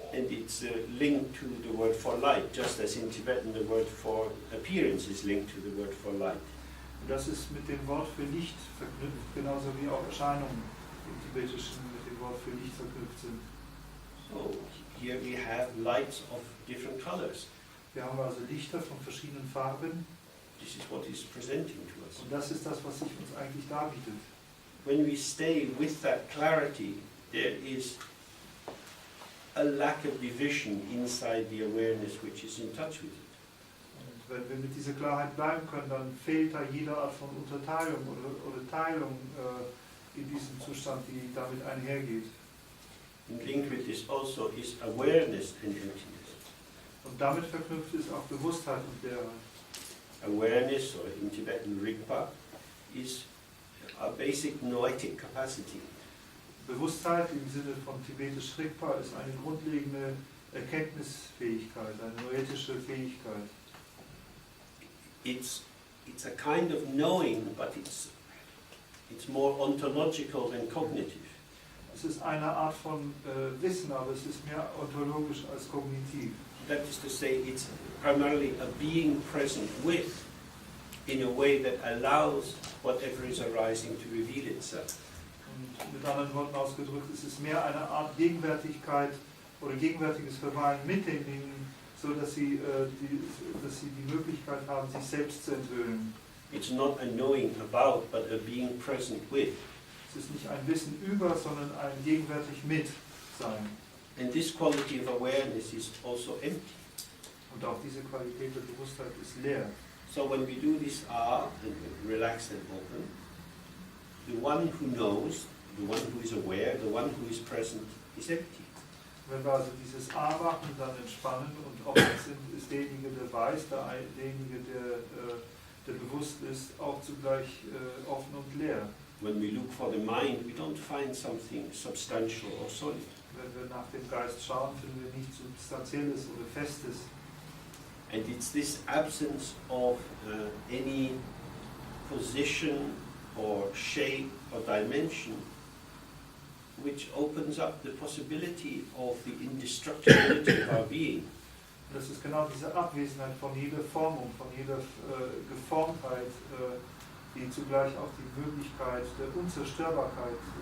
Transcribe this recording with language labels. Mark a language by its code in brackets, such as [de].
[en] And it's linked to the word for light, just as in Tibetan the word for appearance is linked to the word for light. [de] Und das ist mit dem Wort für Licht verknüpft, genauso wie auch Erscheinungen im Tibetischen mit dem Wort für Licht verknüpft sind. [en] So here we have lights of different colors. [de] Wir haben also Lichter von verschiedenen Farben [en] This is what is presenting to us. [de] und das ist das, was sich uns eigentlich darbietet. [en] When we stay with that clarity, there is a lack of division inside the awareness which is in touch with it. [de] Und wenn wir mit dieser Klarheit bleiben können, dann fehlt da jede Art von Unterteilung oder Teilung in diesem Zustand, die damit einhergeht. [en] And linked with this also is awareness and emptiness. [de] Und damit verknüpft ist auch Bewusstheit und Leerheit. [en] Awareness, or in Tibetan Rigpa, is a basic noetic capacity. [de] Bewusstheit im Sinne von tibetisch Rigpa ist eine grundlegende Erkenntnisfähigkeit, eine noetische Fähigkeit. [en] It's a kind of knowing, but it's more ontological than cognitive. [de] Es ist eine Art von Wissen, aber es ist mehr ontologisch als kognitiv. [en] That is to say, it's primarily a being present with, in a way that allows whatever is arising to reveal itself. [de] Und mit anderen Worten ausgedrückt, es ist mehr eine Art Gegenwärtigkeit oder gegenwärtiges Verweilen mit den Dingen, so dass sie die Möglichkeit haben, sich selbst zu enthüllen. [en] It's not a knowing about, but a being present with. [de] Es ist nicht ein Wissen über, sondern ein gegenwärtig mit sein. [en] And this quality of awareness is also empty. [de] Und auch diese Qualität der Bewusstheit ist leer. [en] So when we do this and relaxed and open, the one who knows, the one who is aware, the one who is present is empty. [de] Wenn wir also dieses A machen, dann entspannen und offen sind, ist derjenige, der weiß, derjenige, der bewusst ist, auch zugleich offen und leer. [en] When we look for the mind, we don't find something substantial or solid. [de] Wenn wir nach dem Geist schauen, finden wir nichts Substanzielles oder Festes. [en] And it's this absence of any position or shape or dimension which opens up the possibility of the indestructibility of our being. [de] Das ist genau diese Abwesenheit von jeder Formung, von jeder Geformtheit, die zugleich auch die Möglichkeit der Unzerstörbarkeit